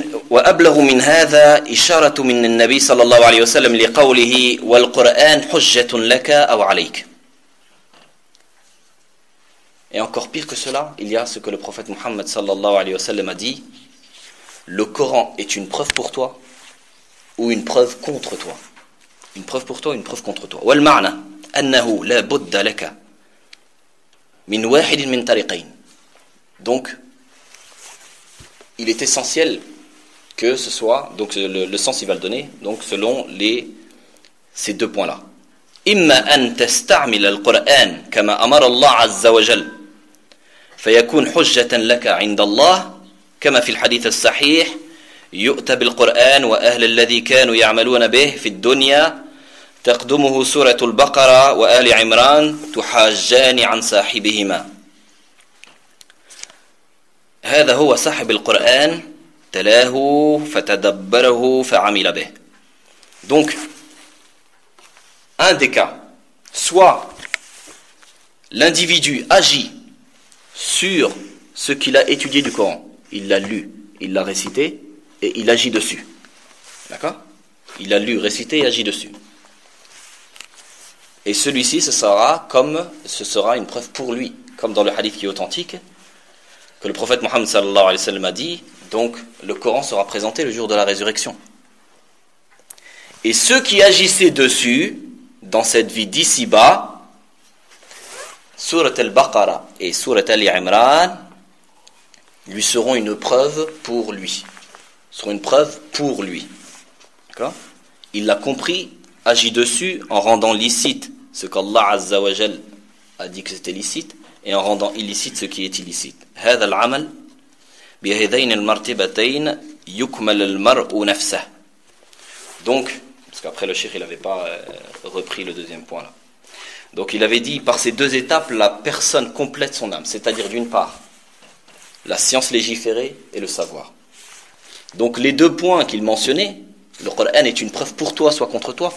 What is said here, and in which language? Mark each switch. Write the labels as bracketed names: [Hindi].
[Arabic] وأبلغ من هذا إشارة من النبي صلى الله عليه وسلم لقوله والقرآن حجة لك أو عليك. [French] Et encore pire que cela, il y a ce que le prophète Mohammed [Arabic] صلى الله عليه وسلم [French] a dit: le Coran est une preuve pour toi ou une preuve contre toi. Une preuve pour toi, une preuve contre toi. [Arabic] والمعنى أنه لا بد لك من واحد من طريقين. [French] Donc il est essentiel que ce soit, donc le sens il va le donner, donc selon ces deux points-là. [Arabic] إما أن تستعمل القرآن كما أمر الله عز وجل فيكون حجة لك عند الله كما في الحديث الصحيح يؤتى بالقرآن وأهل الذي كانوا يعملون به في الدنيا تقدمه سورة البقرة وآل عمران تحاجان عن صاحبهما. هذا هو صاحب القرآن تلاه فتدبره فعمل به. [French] Donc, un des cas, soit l'individu agit sur ce qu'il a étudié du Coran. Il l'a lu, il l'a récité et il agit dessus. D'accord ? Il a lu, récité et agit dessus. Et celui-ci, ce sera une preuve pour lui, comme dans le hadith qui est authentique, que le prophète Mohammed sallallahu alayhi wa sallam a dit, donc le Coran sera présenté le jour de la résurrection. Et ceux qui agissaient dessus, dans cette vie d'ici-bas, Sourate al-Baqarah et Sourate al-Imran, lui seront une preuve pour lui. D'accord ? Il l'a compris, agit dessus en rendant licite ce qu'Allah Azza wa Jal a dit que c'était licite et en rendant illicite ce qui est illicite. [Arabic] هذا العمل بهذين المرتبتين يكمل المرء نفسه. [French] Donc, parce qu'après le cheikh il n'avait pas repris le deuxième point là. Donc il avait dit, par ces deux étapes, la personne complète son âme. C'est-à-dire d'une part, la science légiférée et le savoir. Donc les deux points qu'il mentionnait, le Qur'an est une preuve pour toi, soit contre toi.